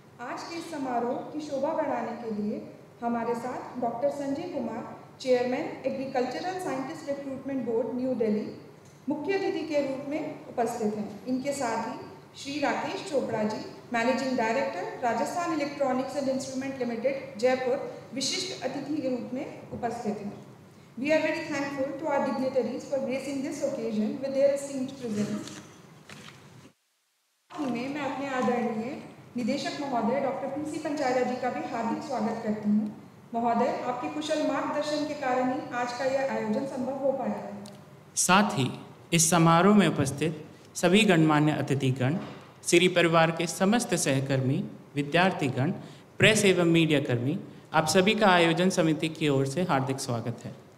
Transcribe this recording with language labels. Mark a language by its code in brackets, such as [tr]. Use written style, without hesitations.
[hi] आज के इस समारोह की शोभा बढ़ाने के लिए हमारे साथ doctor Sanjay Kumar, chairman agricultural scientist recruitment board new Delhi, मुख्य अतिथि के रूप में उपस्थित हैं। इनके साथ ही Shri Rakesh Chopra ji, managing director Rajasthan electronics and instrument limited Jaipur, विशिष्ट अतिथि के रूप में उपस्थित हैं। [en] We are very thankful to our dignitaries for gracing this occasion with their esteemed presence. [hi] मैं अपने आदरणीय निदेशक महोदय डॉक्टर PC पंचायत जी का भी हार्दिक स्वागत करती हूँ। महोदय, आपके कुशल मार्गदर्शन के कारण ही आज का यह आयोजन संभव हो पाया है। साथ ही इस समारोह में उपस्थित सभी गणमान्य अतिथिगण, सीरी परिवार के समस्त सहकर्मी, विद्यार्थीगण, प्रेस एवं मीडिया कर्मी, आप सभी का आयोजन समिति की ओर से हार्दिक स्वागत है।